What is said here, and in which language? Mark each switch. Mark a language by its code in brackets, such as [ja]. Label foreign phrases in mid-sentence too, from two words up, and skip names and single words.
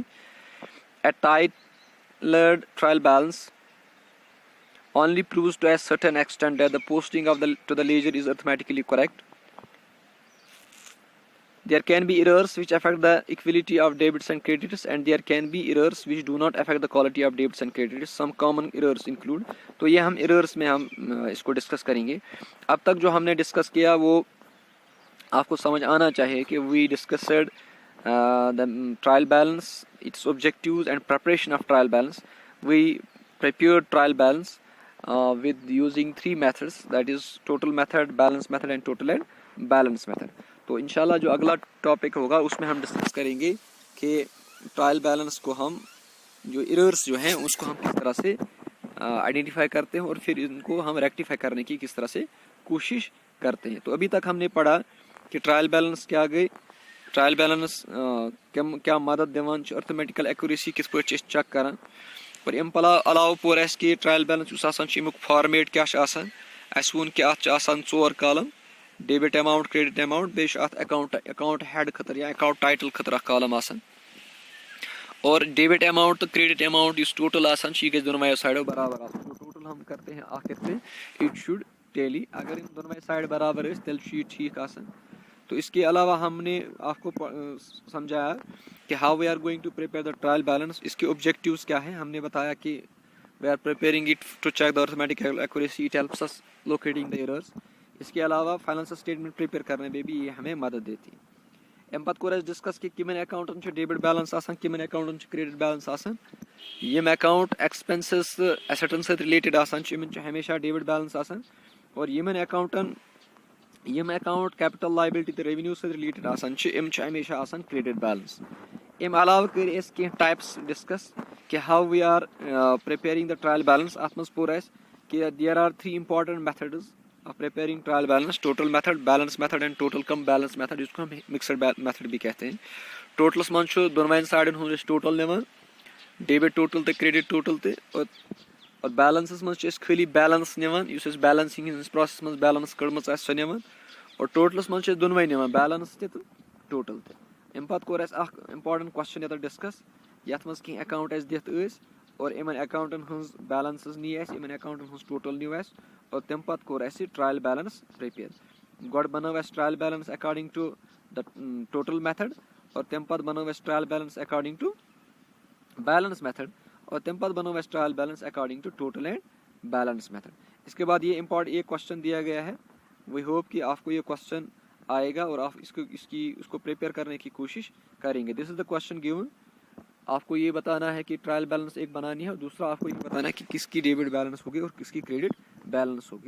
[en] A tailored trial balance only proves to a certain extent that the posting to the ledger is arithmetically correct. There can be errors which affect the equality of debits and credits, and there can be errors which do not affect the quality of debits and credits. Some common errors include, [hi] तो ये हम errors में हम इसको डिस्कस करेंगे। अब तक जो हमने डिस्कस किया वो आपको समझ आना चाहिए कि [en] we discussed the trial balance, [hi] its objectives and preparation of trial balance. [en] We prepared trial balance with using 3 methods, that is total method, balance method and total and balance method. [hi] तो इंशाल्लाह जो अगला टॉपिक होगा उसमें हम डिस्कस करेंगे कि ट्रायल बैलेंस को हम जो एरर्स जो हैं उसको हम किस तरह से आइडेंटिफाई करते हैं और फिर इनको हम रेक्टिफाई करने की किस तरह से कोशिश करते हैं। [ks] तो अभी तक हमने पढ़ा कि [en] trial balance [ks] क्या गई, ट्रायल बैलेंस क्या मदद दिवान [en] arithmetical accuracy [ks] किस पे चेक करान, और अम अलाव पोर अस कि ट्रायल बैलेंस फॉर्मेट क्या वो कि अत 4 कॉलम, डेबिट अमाउंट, क्रेडिट अमाउंट, बे अकाउंट हेड खतर या अकाउंट टाइटल खतर कॉलम आसान, और डेबिट अमाउंट तो क्रेडिट अमाउंट इस टोटल आसान यह दोनों साइडों बराबर आसान। [hi] जो टोटल हम करते हैं [en] it should tally, [hi] अगर इन दोनों साइड बराबर [ks] तेल ठीक आसान। [hi] तो इसके अलावा हमने आपको समझाया कि [en] how we are going to prepare the trial balance, [hi] इसके ऑब्जेक्टिव्स क्या हैं। हमने बताया कि [en] we are preparing it to check the arithmetical accuracy it helps us locating the errors. [hi] इसके अलावा [en] financial statement [hi] प्रिपेयर करने में भी ये हमें मदद देती है। [ks] अम पत कोर डिस्कस कि किमन अकाउंटन [en] debit balance [ks] आसान, किमन अकाउंटन [en] credit balance [ks] आसान। यम अकाउंट एक्सपेंसेस एसेटन से रिलेटेड आसान हमेशा डेबिट बैलेंस आसान, और यमन अकाउंट कैपिटल लायबिलिटी तो रेवेन्यू से रिलेटेड आसान हमेशा आसान क्रेडिट बैलेंस। अम अलावा कर कह टाइप्स डिस्कस कि [en] how we are preparing the trial balance. [ks] اَتھ منٛز پوٚر کہِ [en] there are 3 important methods of preparing trial balance: total method, balance method and total कम balance method, [hi] जिसको हम मिक्सड मेथड भी कहते हैं। [ks] टोटल्स मन दोनों साइडन हूँ टोटल निवान, [en] debit total [ks] तो [en] credit total [ks] तो, और बैलेंस मन खाली बैलेंस निवान, उस बैलेंसिंग प्रोसेस मन बैलेंस कड़म सो निवान, और टोटल्स मन दोनों निवान बैलेंस तो टोटल तो। अम पत कोर इंपॉर्टेंट क्वेश्चन ये डिस्कस ये मज कह अकाउंट दिथ और इन अकाउंटन हज बैलेंस नी इन अकाउंटन हज टोटल न्यू और तम पत कोर ट्रायल बैलेंस प्रिपेयर। [en] God banao trial balance according to the total method, और तम पत बनो trial balance according to balance method, और तम पत बनो trial balance according to total and balance method. [hi] इसके बाद ये ये क्वेश्चन दिया गया है, [en] we hope [hi] कि आपको ये क्वेश्चन आएगा और आप उसको प्रिपेयर करने की कोशिश करेंगे। [en] this is the question given. [hi] आपको ये बताना है कि ट्रायल बैलेंस एक बनानी है, और दूसरा आपको ये बताना है कि किसकी डेबिट बैलेंस होगी और किसकी क्रेडिट बैलेंस होगी।